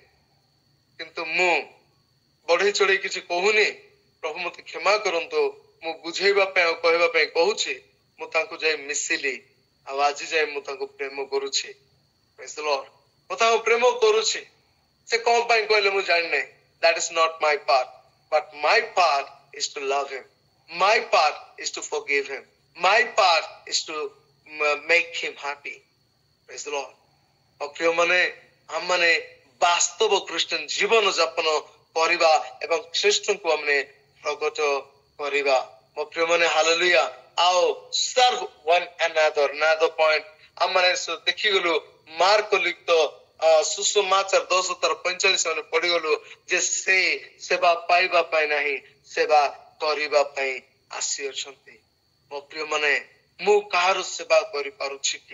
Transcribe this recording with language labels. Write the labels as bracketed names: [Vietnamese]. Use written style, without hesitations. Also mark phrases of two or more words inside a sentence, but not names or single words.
[Odia] କିନ୍ତୁ ମୁଁ ବଢେଇ ଚଢେଇ କିଛି କହୁନି। ପ୍ରଭୁ ମତେ କ୍ଷମା କରନ୍ତୁ, ମୁଁ ବୁଝେଇବା ପାଇଁ ଆଉ କହିବା ପାଇଁ କହୁଛି। ମୁଁ ତାଙ୍କୁ ଯାଇ ମିଶିଲି, ଆଉ ଆଜି ଯାଇ ମୁଁ ତାଙ୍କୁ ପ୍ରେମ କରୁଛି। [English] Praise the Lord. [Odia] ମୁଁ ତାଙ୍କୁ ପ୍ରେମ କରୁଛି। ସେ କଣ ପାଇଁ କହିଲେ ମୁଁ ଜାଣିନାହିଁ। [English] That is not my part, but my part is to love him. My part is to forgive him. My part is to make him happy. Praise the Lord. [Odia] ଆଉ ପ୍ରିୟ ମାନେ, ଆମମାନେ ବାସ୍ତବ ଖ୍ରୀଷ୍ଟିଆନ ଜୀବନ ଯାପନ କରିବା ଏବଂ ଖ୍ରୀଷ୍ଟଙ୍କୁ ଆମେ ପ୍ରକଟ କରିବା। ମୋ ପ୍ରିୟ ମାନେ, ହାଲେଲୁୟା। ଆଉ [English] serve one another. Another point [Odia] ଆମମାନେ ଦେଖିଗଲୁ ମାର୍କ ଲିଖିତ ସୁସମାଚାର 10:45 ଆମେ ପଢିଗଲୁ ଯେ ସେ ସେବା ପାଇବା ପାଇଁ ନାହିଁ, ସେବା କରିବା ପାଇଁ ଆସିଅଛନ୍ତି। ମୋ ପ୍ରିୟ ମାନେ, ମୁଁ କାହାର ସେବା କରିପାରୁଛି କି?